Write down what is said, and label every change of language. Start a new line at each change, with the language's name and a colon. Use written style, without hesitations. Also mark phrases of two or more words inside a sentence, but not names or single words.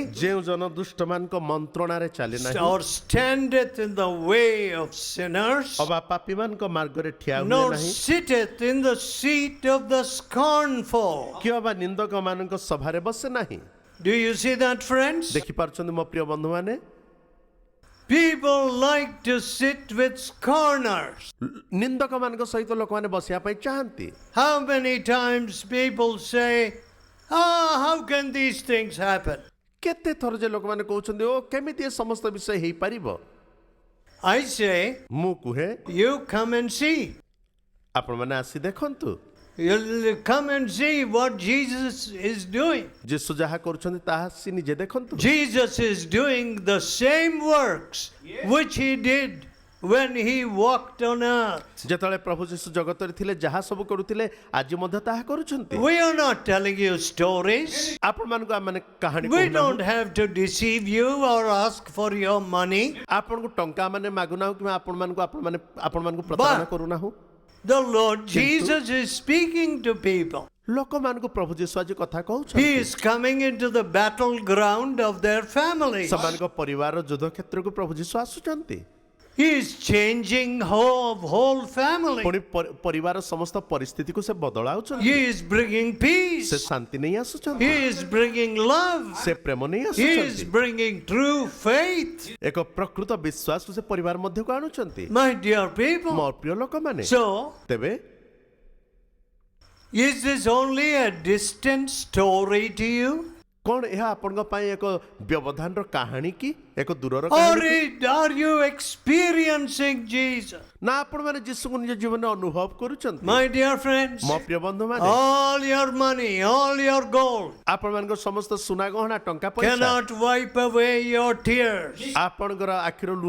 Odia: ଯେଉଁ ଜନ ଦୁଷ୍ଟମାନଙ୍କ ମନ୍ତ୍ରଣାରେ ଚାଲେ ନାହିଁ,
English: or standeth in the way of sinners,
Odia: ଅବା ପାପୀମାନଙ୍କ ମାର୍ଗରେ ଠିଆ ହୁଏ
English: nor
Odia: ନାହିଁ,
English: sitteth in the seat of the scornful.
Odia: କି ଅବା ନିନ୍ଦକମାନଙ୍କ ସଭାରେ ବସେ ନାହିଁ।
English: Do you see that, friends?
Odia: ଦେଖିପାରୁଛନ୍ତି ମୋ ପ୍ରିୟ ବନ୍ଧୁମାନେ,
English: People like to sit with scorners.
Odia: ନିନ୍ଦକମାନଙ୍କ ସହିତ ଲୋକମାନେ ବସିବା ପାଇଁ ଚାହାନ୍ତି।
English: How many times people say, how can these things happen?
Odia: କେତେ ଥର ଯେ ଲୋକମାନେ କହୁଛନ୍ତି ଓ କେମିତି ଏ ସମସ୍ତ ବିଷୟ ହେଇପାରିବ?
English: I say,
Odia: ମୁଁ କୁହେ
English: you come and see.
Odia: ଆପଣମାନେ ଆସି ଦେଖନ୍ତୁ
English: You'll come and see what Jesus is doing.
Odia: ଯୀଶୁ ଯାହା କରୁଛନ୍ତି ତାହା ଆସି ନିଜେ ଦେଖନ୍ତୁ।
English: Jesus is doing the same works which he did when he walked on earth.
Odia: ଯେତେବେଳେ ପ୍ରଭୁ ଯୀଶୁ ଜଗତରେ ଥିଲେ ଯାହା ସବୁ କରୁଥିଲେ ଆଜି ମଧ୍ୟ ତାହା କରୁଛନ୍ତି।
English: We are not telling you stories.
Odia: ଆପଣମାନଙ୍କୁ ଆମମାନେ କାହାଣୀ
English: We
Odia: କହୁନାହୁଁ।
English: don't have to deceive you or ask for your money.
Odia: ଆପଣଙ୍କୁ ଟଙ୍କା ମାନେ ମାଗୁନାହୁଁ କିମ୍ବା ଆପଣମାନଙ୍କୁ ପ୍ରତାରଣା କରୁନାହୁଁ।
English: The Lord Jesus is speaking to people.
Odia: ଲୋକମାନଙ୍କୁ ପ୍ରଭୁ ଯୀଶୁ ଆଜି କଥା
English: He
Odia: କହୁଛନ୍ତି।
English: is coming into the battleground of their families.
Odia: ସେମାନଙ୍କ ପରିବାର ଯୁଦ୍ଧ କ୍ଷେତ୍ରକୁ ପ୍ରଭୁ ଯୀଶୁ ଆସୁଛନ୍ତି।
English: He is changing whole family.
Odia: ପୁଣି ପରିବାର ସମସ୍ତ ପରିସ୍ଥିତିକୁ ସେ ବଦଳାଉଛନ୍ତି।
English: He is bringing
Odia: ସେ
English: peace.
Odia: ଶାନ୍ତି ନେଇ
English: He
Odia: ଆସୁଛନ୍ତି।
English: is bringing love.
Odia: ସେ ପ୍ରେମ ନେଇ
English: He is
Odia: ଆସୁଛନ୍ତି।
English: bringing true faith.
Odia: ଏକ ପ୍ରକୃତ ବିଶ୍ୱାସକୁ ସେ ପରିବାର ମଧ୍ୟକୁ ଆଣୁଛନ୍ତି।
English: My dear people.
Odia: ମୋ ପ୍ରିୟ ଲୋକମାନେ,
English: So,
Odia: ତେବେ
English: is this only a distant story to you?
Odia: କଣ ଏହା ଆପଣଙ୍କ ପାଇଁ ଏକ ବ୍ୟବଧାନର କାହାଣୀ କି ଏକ ଦୂରର
English: Or
Odia: କାହାଣୀ କି?
English: are you experiencing Jesus?
Odia: ନା ଆପଣମାନେ ଯୀଶୁଙ୍କୁ ନିଜ ଜୀବନରେ ଅନୁଭବ କରୁଛନ୍ତି?
English: My dear friends,
Odia: ମୋ ପ୍ରିୟ ବନ୍ଧୁମାନେ,
English: all your money, all your gold
Odia: ଆପଣମାନଙ୍କ ସମସ୍ତ ସୁନା ଗହଣା ଟଙ୍କା ପଇସା
English: cannot wipe away your tears.
Odia: ଆପଣଙ୍କର ଆଖିର ଲୁହ